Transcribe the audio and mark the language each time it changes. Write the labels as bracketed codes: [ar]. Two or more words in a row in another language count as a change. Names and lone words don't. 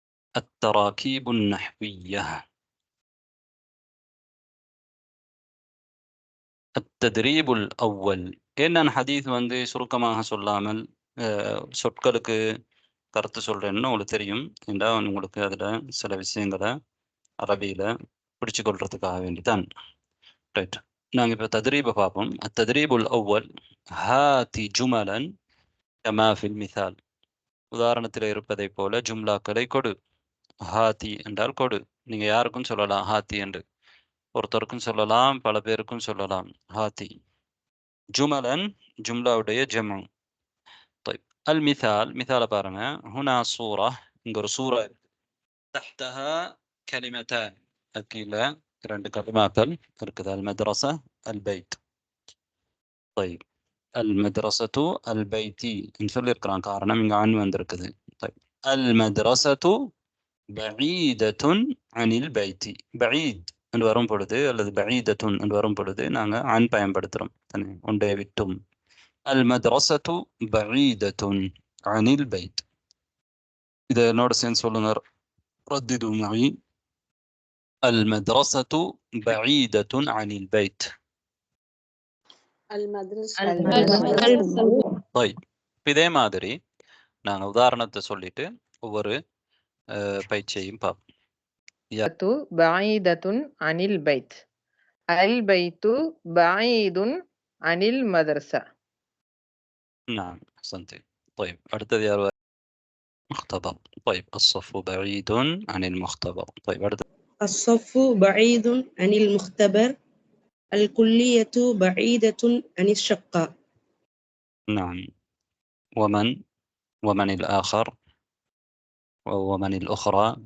[ar] التراكيب النحوية. التدريب الأول. [ta] என்ன ஹதீஸ் வந்து சுருக்கமாக சொல்லாமல் சொற்களுக்கு கருத்து சொல்றேன்னு உங்களுக்கு தெரியும். ஏண்டா உங்களுக்கு அதில் சில விஷயங்களை அரபியில் பிடிச்சு கொள்றதுக்காக வேண்டிதான். ரைட், நாங்கள் இப்போ தத்ரீபை பார்ப்போம். [ar] التدريب الأول هات جملا كما في المثال. [ta] உதாரணத்தில் இருப்பதை போல ஜும்லாக்களை கொடு. ஹாத்தி என்றால் கொடு. நீங்க யாருக்கும் சொல்லலாம் ஹாத்தி என்று. ஒருத்தருக்கும் சொல்லலாம், பல பேருக்கும் சொல்லலாம் ஹாத்தி. ஜுமலன் ஜும்லாவுடைய ஜெமு. [ar] طيب المثال مثال பாருங்க. هنا صورة. [ta] இங்க ஒரு சூரா இருக்கு. [ar] تحتها كلمتان. [ta] கீழே இரண்டு கலிமாக்கள் இருக்குது. [ar] المدرسة البيت. طيب المدرسة البيتي சொல்லியிருக்கிறான். [ta] காரணம் இங்க ஆண் வந்திருக்குது. [ar] طيب المدرسة بعيدة عن البيت. [ta] بعيد என்று வரும் பொழுது அல்லது بعيدة என்று வரும் பொழுது நாங்க ஆண் பயன்படுத்துறோம். ஒன்றை விட்டும். [ar] المدرسة بعيدة عن البيت. إذا نور سين سولنر رددوا معي. المدرسة بعيدة عن البيت. المدرسة [ta] طيب இதே மாதிரி நாங்க உதாரணத்தை சொல்லிட்டு ஒவ்வொரு பயிற்சியையும் பார்ப்போம். [ar] بعيدة عن البيت. البيت بعيد عن المدرسة. نعم أحسنتي. طيب [ta] அடுத்தது யார்؟ [ar] مختبر. طيب الصف بعيد عن المختبر. طيب الصف بعيد عن المختبر. الكلية بعيدة عن الشقة. نعم. ومن الآخر ومن الأخرى؟